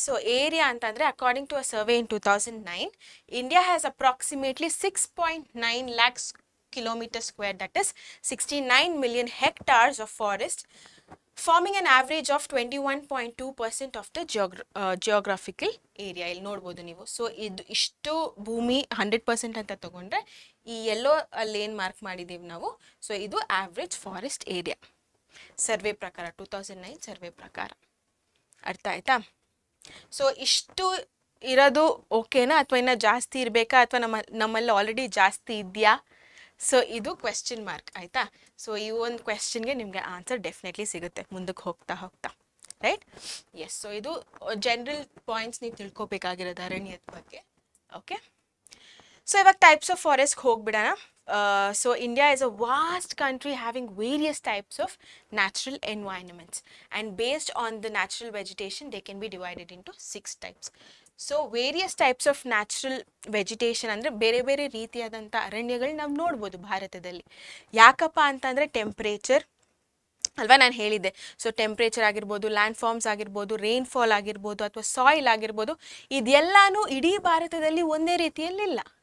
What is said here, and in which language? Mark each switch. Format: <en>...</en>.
<kn>So area ಅಂತಂದರೆ</kn> <en>According to a survey in 2009, India has approximately 6.9 lakhs kilometer square, that is 69 million hectares of forest, forming an average of 21.2% of the geographical area.</en> <kn>ಇಲ್ಲಿ ನೋಡ್ಬೋದು ನೀವು. So ಇಷ್ಟು ಭೂಮಿ 100% ಅಂತ ತಗೊಂಡ್ರೆ ಈ ಎಲ್ಲೋ ಅಲ್ಲಿ ಏನು ಮಾರ್ಕ್ ಮಾಡಿದ್ದೀವಿ ನಾವು, ಸೊ ಇದು ಆವ್ರೇಜ್ ಫಾರೆಸ್ಟ್ ಏರಿಯಾ ಸರ್ವೆ ಪ್ರಕಾರ, 2009 ಸರ್ವೆ ಪ್ರಕಾರ, ಅರ್ಥ ಆಯ್ತಾ. ಸೊ ಇಷ್ಟು ಇರೋದು ಓಕೆನಾ, ಅಥವಾ ಇನ್ನೂ ಜಾಸ್ತಿ ಇರಬೇಕಾ, ಅಥವಾ ನಮ್ಮಲ್ಲಿ ಆಲ್ರೆಡಿ ಜಾಸ್ತಿ ಇದೆಯಾ? ಸೊ ಇದು ಕ್ವೆಶ್ಚನ್ ಮಾರ್ಕ್, ಆಯಿತಾ. ಸೊ ಈ ಒಂದು ಕ್ವೆಶ್ಚನ್ಗೆ ನಿಮಗೆ ಆನ್ಸರ್ ಡೆಫಿನೆಟ್ಲಿ ಸಿಗುತ್ತೆ ಮುಂದಕ್ಕೆ ಹೋಗ್ತಾ ಹೋಗ್ತಾ, ರೈಟ್. ಎಸ್, ಸೊ ಇದು ಜನರಲ್ ಪಾಯಿಂಟ್ಸ್ ನೀವು ತಿಳ್ಕೊಬೇಕಾಗಿರೋದು ಅರಣ್ಯದ ಬಗ್ಗೆ, ಓಕೆ. ಸೊ ಇವಾಗ ಟೈಪ್ಸ್ ಆಫ್ ಫಾರೆಸ್ಟ್ಗೆ ಹೋಗ್ಬಿಡೋಣ.</kn> <en>So India is a vast country having various types of natural environments, and based on the natural vegetation they can be divided into 6 types.</en> <kn>So various types of natural vegetation ಅಂದರೆ ಬೇರೆ ಬೇರೆ ರೀತಿಯಾದಂಥ ಅರಣ್ಯಗಳು ನಾವು ನೋಡ್ಬೋದು ಭಾರತದಲ್ಲಿ. ಯಾಕಪ್ಪ ಅಂತಂದರೆ ಟೆಂಪ್ರೇಚರ್ ಅಲ್ವಾ, ನಾನು ಹೇಳಿದ್ದೆ. ಸೊ ಟೆಂಪ್ರೇಚರ್ ಆಗಿರ್ಬೋದು, ಲ್ಯಾಂಡ್ ಫಾರ್ಮ್ಸ್ ಆಗಿರ್ಬೋದು, ರೈನ್ಫಾಲ್ ಆಗಿರ್ಬೋದು, ಅಥವಾ ಸಾಯಿಲ್ ಆಗಿರ್ಬೋದು, ಇದೆಲ್ಲನೂ ಇಡೀ ಭಾರತದಲ್ಲಿ ಒಂದೇ ರೀತಿಯಲ್ಲಿಲ್ಲ.</kn>